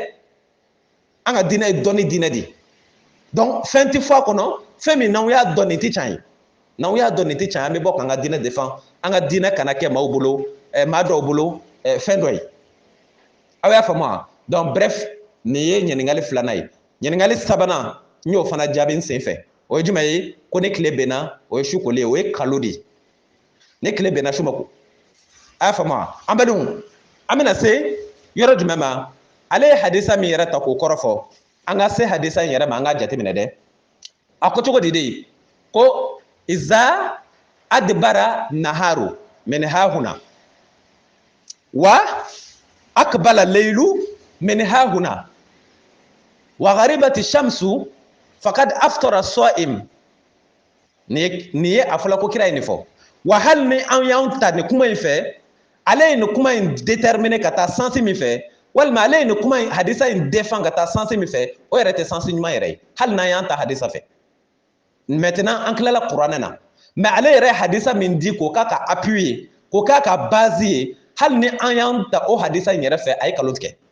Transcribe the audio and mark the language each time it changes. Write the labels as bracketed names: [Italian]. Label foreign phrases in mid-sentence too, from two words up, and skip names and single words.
[Bambara] An ka diinɛ ye dɔnni diinɛ de. Donc fɛn ti fɔ a kɔnɔ fɛn min n'anw y'a dɔn nin ti can ye n'anw y'a dɔn nin ti can an bɛ bɔ k'an ka diinɛ défend an ka diinɛ kana kɛ maaw bolo maa dɔw bolo fɛn dɔ ye aw y'a faamu wa [French] donc bref [Bambara] nin ye ɲininkali filanan ye ɲininkali sabanan n y'o fana jaabi n sen fɛ o ye jumɛn ye ko ni tile bɛnna o ye su koli ye o ye kalo de ye ni tile bɛnna su ma ko a y'a faamu wa an badenw an bɛna se yɔrɔ jumɛn ma. Ale ye hadisa min yɛrɛ ta k'o kɔrɔ fɔ an ka se hadisa in yɛrɛ ma an ka jateminɛ dɛ a ko cogo di de ko [Arabic] إذا أدبر النهار من هاهنا وأقبل الليل من هاهنا وغربت الشمس فقد أفطر الصائم [Bambara] ni ye a fɔla ko kira ye nin fɔ wa hali ni an y'an ta nin kuma in fɛ ale ye nin kuma in déterminer ka taa sansi min fɛ walima ale ni kuma hadisa in défend ka taa sens min fɛ o yɛrɛ tɛ sens ɲuman yɛrɛ ye hali n'an y'an ta hadisa fɛ maintenant an tilala kuranɛ na mais ale yɛrɛ hadisa min di k'o k'a ka appui ye k'o k'a ka base ye hali ni an y'an ta o hadisa in yɛrɛ fɛ a ye kalo tigɛ